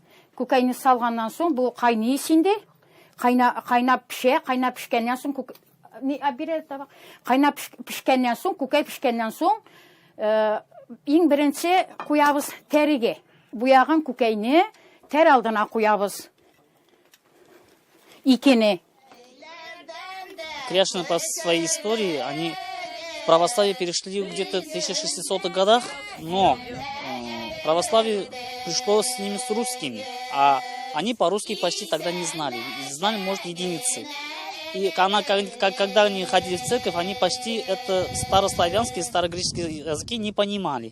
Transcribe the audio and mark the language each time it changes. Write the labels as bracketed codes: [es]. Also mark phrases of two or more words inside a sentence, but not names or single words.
[tt] Күкәйне салганнан соң бу кайный синде. Кайнап пешкәннән соң кайнап пешкәннән соң, күкәй пешкәннән соң, иң беренче куябыз тәриге. Буяган күкәйне тәр алдына куябыз. Икене. [ru] кряшины по своей истории, они в православие перешли где-то в 1600-х годах, но православие пришло с ними с русскими, а они по-русски почти тогда не знали. Знали, может, единицы. И когда они ходили в церковь, они почти это старославянские, старогреческие языки не понимали.